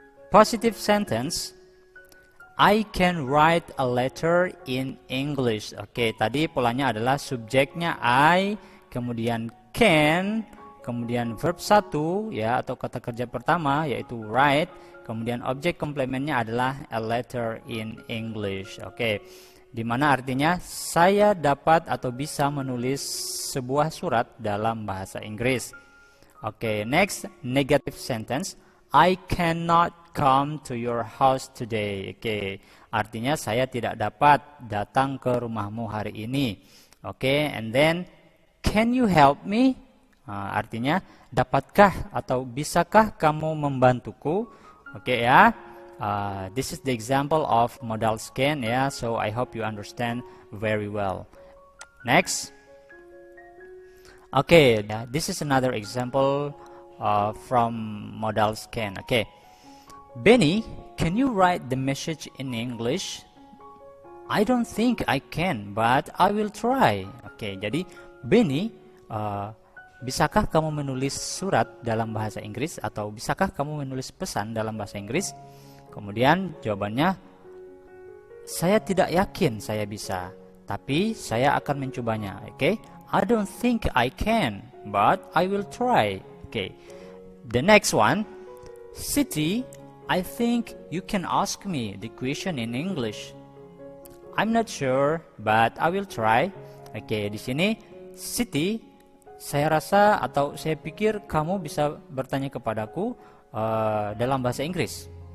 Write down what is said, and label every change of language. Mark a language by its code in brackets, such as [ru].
[en] Positive sentence, I can write a letter in English. [id] Oke, tadi polanya adalah subjeknya I, kemudian can, kemudian verb 1 ya, atau kata kerja pertama yaitu write, kemudian objek komplementnya adalah a letter in English. Oke. Dimana artinya saya dapat atau bisa menulis sebuah surat dalam bahasa Inggris. [en] Oke, next, negative sentence, I cannot come to your house today. [id] Oke, artinya saya tidak dapat datang ke rumahmu hari ini. [en] Oke, and then can you help me? [id] Artinya dapatkah atau bisakah kamu membantuku? Oke ya. [en] This is the example of modal can ya. So I hope you understand very well. Next. Okay, this is another example from modal can. Okay. Benny, can you write the message in English? I don't think I can, but I will try. [id] Oke, jadi Benny, bisakah kamu menulis surat dalam bahasa Inggris atau bisakah kamu menulis pesan dalam bahasa Inggris? Kemudian jawabannya, saya tidak yakin saya bisa, tapi saya akan mencobanya. [en] Oke, I don't think I can, but I will try. Oke, the next one, Siti, I think you can ask me the question in English. I'm not sure, but I will try. [id] Oke, di sini Siti, saya rasa atau saya pikir kamu bisa bertanya kepadaku dalam bahasa Inggris.